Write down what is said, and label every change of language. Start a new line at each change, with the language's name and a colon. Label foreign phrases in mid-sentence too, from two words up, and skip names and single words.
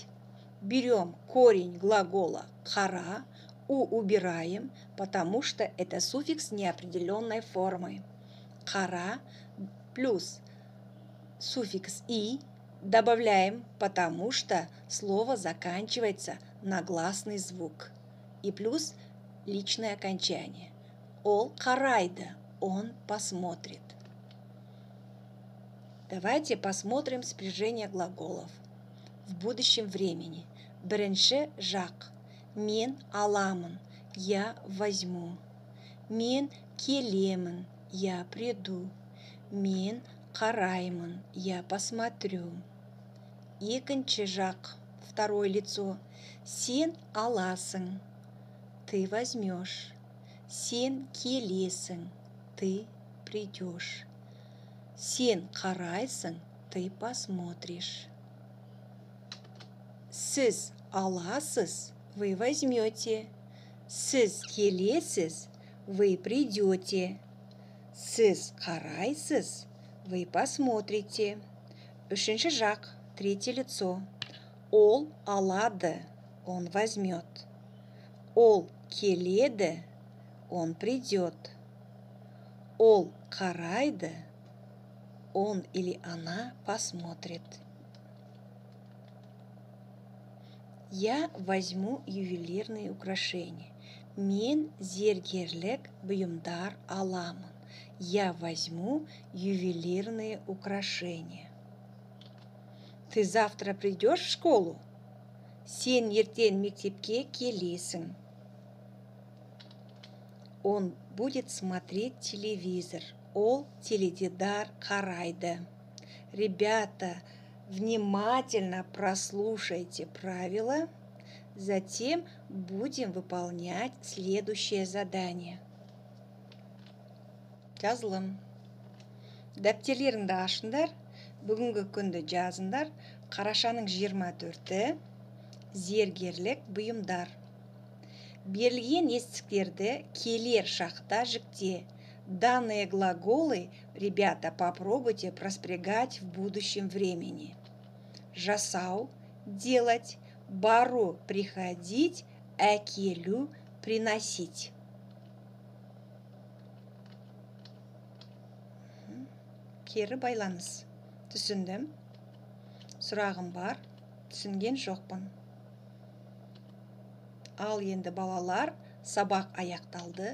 Russian: Берем корень глагола қара, убираем, потому что это суффикс неопределенной формы. Қара плюс суффикс и добавляем, потому что слово заканчивается на гласный звук. И плюс личное окончание.
Kazakh: Ол қарайды,
Russian: он посмотрит. Давайте посмотрим спряжение глаголов в будущем времени.
Kazakh: Бірінші жақ. Мен аламын,
Russian: я возьму.
Kazakh: Мен келемін,
Russian: я приду.
Kazakh: Мен қараймын,
Russian: я посмотрю.
Kazakh: Екінші жақ,
Russian: второе лицо.
Kazakh: Сен аласың,
Russian: ты возьмешь.
Kazakh: Сен келесің,
Russian: ты придешь.
Kazakh: Сен қарайсың,
Russian: ты посмотришь.
Kazakh: Сіз аласыз,
Russian: вы возьмете.
Kazakh: Сіз келесіз,
Russian: вы придете.
Kazakh: Сіз қарайсыз,
Russian: вы посмотрите.
Kazakh: Үшінші жақ,
Russian: третье лицо.
Kazakh: Ол алады,
Russian: он возьмет.
Kazakh: Ол келеді,
Russian: он придет.
Kazakh: Ол қарайды,
Russian: он или она посмотрит. Я возьму ювелирные украшения.
Kazakh: Мен зергерлік бұйымдар аламын.
Russian: Я возьму ювелирные украшения. Ты завтра придешь в школу?
Kazakh: Сен ертең мектепке келесің.
Russian: Он будет смотреть телевизор.
Kazakh: Ол теледидар қарайды.
Russian: Ребята, внимательно прослушайте правила, затем будем выполнять следующее задание.
Kazakh: Жазылым. Дәптерлеріңді ашыңдар, бүгінгі күнді жазыңдар. Қарашаның 24-і зергерлік бұйымдар. Берілген естіктерді келер шақта жікте.
Russian: Данные глаголы, ребята, попробуйте проспрягать в будущем времени.
Kazakh: Жасау – делать, бару – приходить, Әкелу, приносить. Кері байланыс. Түсіндім. Сұрағым бар. Түсінген жоқпын. Ал енді балалар, сабақ аяқталды.